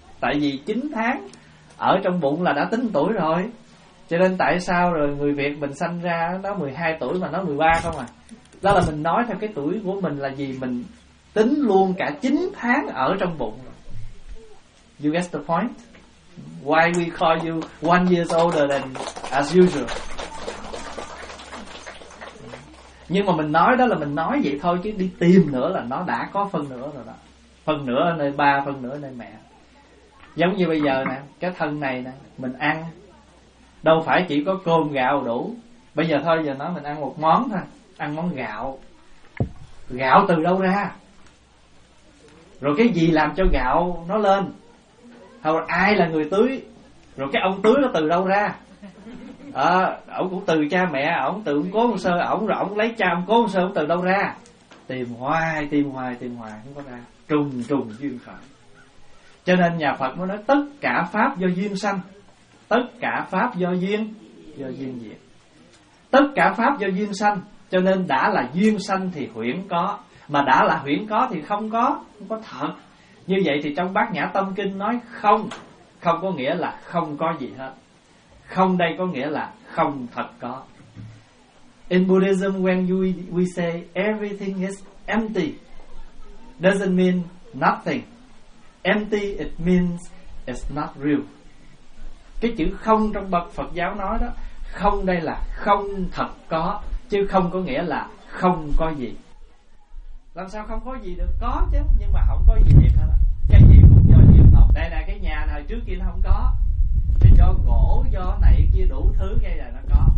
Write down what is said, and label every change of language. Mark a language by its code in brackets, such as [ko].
[vi] Tại vì 9 tháng ở trong bụng là đã tính 1 tuổi rồi. Cho nên tại sao rồi người Việt mình sanh ra nó 12 tuổi mà nó 13 không à? Đó là mình nói theo cái tuổi của mình là gì, mình tính luôn cả 9 tháng ở trong bụng. [en] You get the point? Why we call you 1 years older than as usual? [vi] Nhưng mà mình nói đó là mình nói vậy thôi, chứ đi tìm nữa là nó đã có phân nửa rồi đó. Phân nửa ở nơi ba, phân nửa ở nơi mẹ. Giống như bây giờ nè, cái thân này nè, mình ăn đâu phải chỉ có cơm gạo đủ. Bây giờ thôi, giờ nói mình ăn một món thôi, ăn món gạo. Gạo từ đâu ra? Rồi cái gì làm cho gạo nó lên? Hoặc là ai là người tưới? Rồi cái ông tưới nó từ đâu ra? À, ổng cũng từ cha mẹ, ổng tự cũng cố một sơ, ổng rồi ổng lấy cha ổng cố một sơ, ổng từ đâu ra? Tìm hoài không có ra. Trùng duyên khởi. Cho nên nhà Phật mới nói tất cả pháp do duyên sanh, tất cả pháp do duyên diệt. Tất cả pháp do duyên sanh, cho nên đã là duyên sanh thì huyễn có, mà đã là huyễn có thì không có thật. Như vậy thì trong Bát Nhã Tâm Kinh nói không, không có nghĩa là không có gì hết. Không đây có nghĩa là không thật có. [en] In Buddhism, when we say everything is empty, doesn't mean nothing. Empty, it means it's not real. [vi] Cái chữ không trong bậc Phật giáo nói đó, không đây là không thật có, chứ không có nghĩa là không có gì. Làm sao không có gì được? Có chứ, nhưng mà không có gì thiệt hết. Cái gì cũng do duyên tộc. Đây là cái nhà hồi trước kia nó không có, do gỗ, do này kia đủ thứ gây là nó có.